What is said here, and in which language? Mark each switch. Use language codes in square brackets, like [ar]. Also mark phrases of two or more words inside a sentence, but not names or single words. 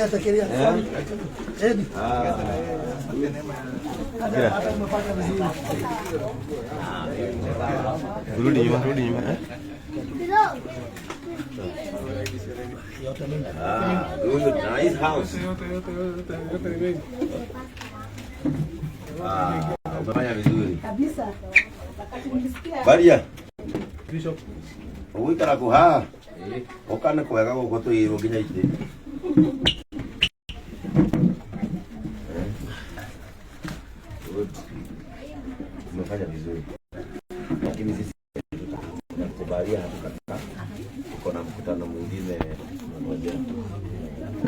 [sw] Rudi nyuma. [en] Nice house. [sw] Umefanya vizuri. Kabisa. Wakati nilisikia. [ki] Baria. Bishop. Uikara kuha. Okana kwega guko tuiro nginya ite. [sw] Umefanya vizuri. Lakini sisi tunakubalia hatukataa. Tuko na mkutano mwingine mmoja.